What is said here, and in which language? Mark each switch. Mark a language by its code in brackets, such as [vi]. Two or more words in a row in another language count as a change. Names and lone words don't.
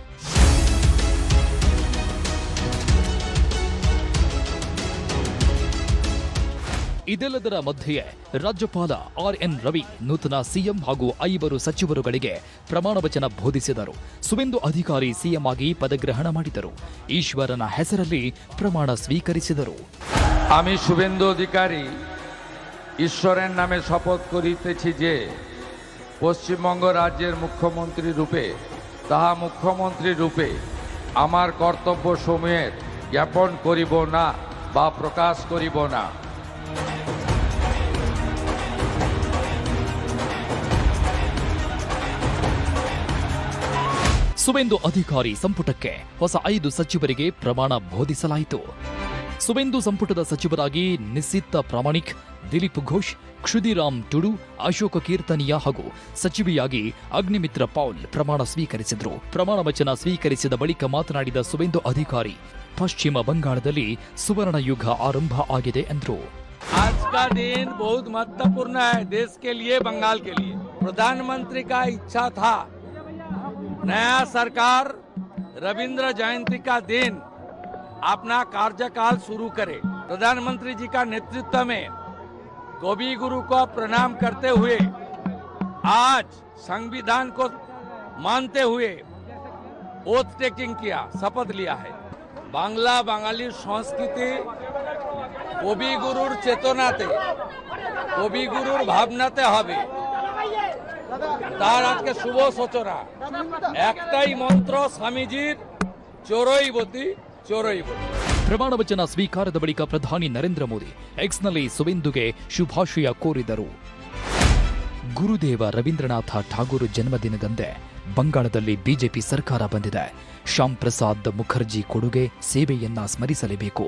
[kn] ಇದೆಲ್ಲದರ ಮಧ್ಯೆಯೇ ರಾಜ್ಯಪಾಲ ಆರ್.ಎನ್. ರವಿ ನೂತನ ಸಿಎಂ ಹಾಗೂ 5 ಸಚಿವರುಗಳಿಗೆ ಪ್ರಮಾಣ ವಚನ ಬೋಧಿಸಿದರು. ಸುವೇಂದು ಅಧಿಕಾರಿ ಸಿಎಂ ಆಗಿ ಪದಗ್ರಹಣ ಮಾಡಿದರು. ಈಶ್ವರನ ಹೆಸರಲ್ಲಿ ಪ್ರಮಾಣ ಸ್ವೀಕರಿಸಿದರು. আমি শুভেন্দু অধিকারী ঈশ্বরের নামে শপথ করিতেছি যে পশ্চিমবঙ্গ রাজ্যের মুখ্যমন্ত্রী রূপে আমার কর্তব্য সমূহের জ্ঞাপন করিব না বা প্রকাশ করিব না। ಸುವೇಂದು ಅಧಿಕಾರಿ ಸಂಪುಟಕ್ಕೆ ಹೊಸ 5 ಸಚಿವರಿಗೆ ಪ್ರಮಾಣ ಬೋಧಿಸಲಾಯಿತು. ಸುವೇಂದು ಸಂಪುಟದ ಸಚಿವರಾಗಿ ನಿಸಿತ್ ಪ್ರಾಮಾಣಿಕ್, ದಿಲೀಪ್ ಘೋಷ್, ಕ್ಷುದಿರಾಮ್ ಟುಡು, ಅಶೋಕ ಕೀರ್ತನಿಯಾ ಹಾಗೂ ಸಚಿವೆಯಾಗಿ ಅಗ್ನಿಮಿತ್ರ ಪೌಲ್ ಪ್ರಮಾಣ ಸ್ವೀಕರಿಸಿದರು. ಪ್ರಮಾಣ ವಚನ ಸ್ವೀಕರಿಸಿದ ಬಳಿಕ ಮಾತನಾಡಿದ ಸುವೇಂದು ಅಧಿಕಾರಿ, ಪಶ್ಚಿಮ ಬಂಗಾಳದಲ್ಲಿ ಸುವರ್ಣ ಯುಗ ಆರಂಭ ಆಗಿದೆ ಎಂದರು. [hi] का दिन बहुत महत्वपूर्ण है देश के लिए, बंगाल के लिए। प्रधानमंत्री का इच्छा था नया सरकार रविंद्र जयंती का दिन अपना कार्यकाल शुरू करे। प्रधानमंत्री जी का नेतृत्व में कवि गुरु को प्रणाम करते हुए आज संविधान को मानते हुए [en] oath taking [hi] किया, शपथ लिया है। [bn] বাংলা বাঙালি সংস্কৃতি কবিগুরুর চেতনাতে, কবিগুরুর ভাবনাতে হবে, তার আজকে শুভ সূচনা। একটাই মন্ত্র স্বামীজির, চোরৈবতী চোরৈবতী। [kn] ಪ್ರಮಾಣ ವಚನ ಸ್ವೀಕಾರದ ಬಳಿಕ ಪ್ರಧಾನಿ ನರೇಂದ್ರ ಮೋದಿ ಎಕ್ಸ್ನಲ್ಲಿ ಸುವೆಂದುಗೆ ಶುಭಾಶಯ ಕೋರಿದರು. ಗುರುದೇವ ರವೀಂದ್ರನಾಥ ಠಾಗೂರ್ ಜನ್ಮದಿನದಂದೇ ಬಂಗಾಳದಲ್ಲಿ ಬಿಜೆಪಿ ಸರ್ಕಾರ ಬಂದಿದೆ. ಶ್ಯಾಮ್ ಪ್ರಸಾದ್ ಮುಖರ್ಜಿ ಕೊಡುಗೆ ಸೇವೆಯನ್ನ ಸ್ಮರಿಸಲೇಬೇಕು.